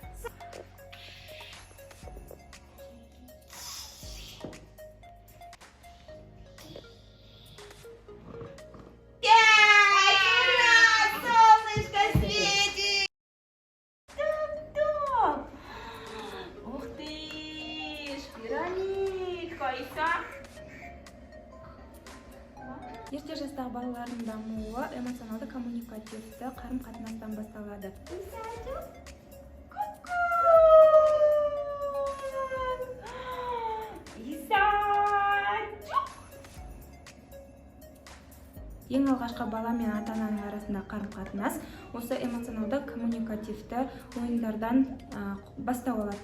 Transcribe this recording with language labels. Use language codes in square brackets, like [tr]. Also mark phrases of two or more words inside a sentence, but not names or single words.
[ru] Пять! Ура! Солнышко светит! Топ-топ! Ух ты! Пирамид, Кайса! [kk] Ерте жастағы балалардың дамуы эмоционалды коммуникативті қарым-қатынастан басталады. Ең алғашқы бала мен ата-ананың арасында қарым-қатынас осы эмоционалды коммуникативті ойындардан бастау алады.